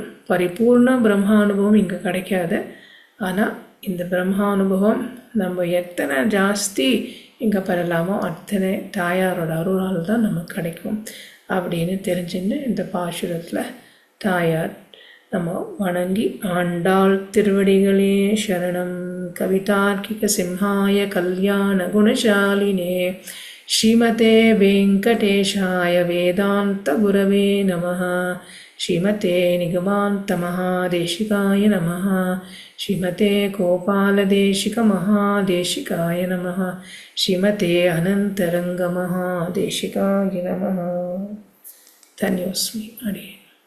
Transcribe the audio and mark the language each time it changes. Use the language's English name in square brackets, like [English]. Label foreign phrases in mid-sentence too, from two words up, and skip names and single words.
[Tamil] பரிபூர்ண பிரம்மானுபவம் இங்கே கிடைக்காது. ஆனால் இந்த பிரம்மானுபவம் நம்ம எத்தனை ஜாஸ்தி இங்கே பெறலாமோ அத்தனை தாயாரோட அருளால் தான் நமக்கு கிடைக்கும் அப்படின்னு தெரிஞ்சுன்னு இந்த பாசுரத்தில் தாயார் நம்ம வணங்கி ஆண்டாள் திருவடிகளே சரணம். [Sanskrit] कवितार्किक सिंहाय कल्याण गुणशालिने श्रीमते वेङ्कटेशाय वेदान्त गुरवे नमः. श्रीमते निगमान्त महादेशिकाय नमः. श्रीमते गोपालदेशिक महादेशिकाय नमः. श्रीमते अनन्तरङ्ग महादेशिकाय नमः. [Tamil] தன்யோஸ்மி. அடியே.